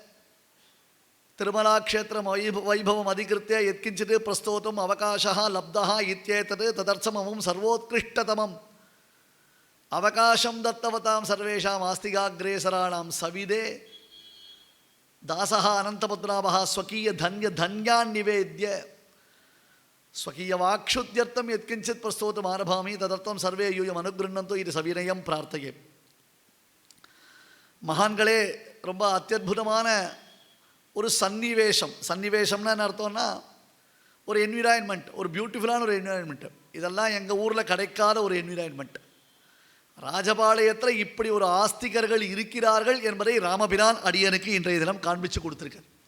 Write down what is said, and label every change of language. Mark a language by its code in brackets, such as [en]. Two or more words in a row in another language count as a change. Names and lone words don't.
[sa] तिरुमलाक्षेत्रवैभवम् अधिकृत्य यत्किञ्चित् प्रस्तोतुम् अवकाशः लब्धः इत्येतत् तदर्थमहं सर्वोत्कृष्टतमम् अवकाशं दत्तवतां सर्वेषाम् आस्तिकाग्रेसराणां सविधे दासः अनन्तपद्मनाभः स्वकीयधन्यान् निवेद्य स्वकीयवाक्षुद्यर्थं यत्किञ्चित् प्रस्तोतुम् आरभामि तदर्थं सर्वे यूयम् अनुगृह्णन्तु इति सविनयं प्रार्थये। [ta] மகான்களே, ரொம்ப அத்தியுதமான ஒரு சன்னிவேஷம்னா என்ன அர்த்தம்னா ஒரு என்விரான்மெண்ட், ஒரு பியூட்டிஃபுல்லான ஒரு என்விரான்மெண்ட். இதெல்லாம் எங்கள் ஊரில் கிடைக்காத ஒரு என்விரான்மெண்ட். ராஜபாளையத்தில் இப்படி ஒரு ஆஸ்திகர்கள் இருக்கிறார்கள் என்பதை ராமபிரான் அடியனுக்கு இன்றைய தினம் காண்பிச்சு கொடுத்துருக்கார்.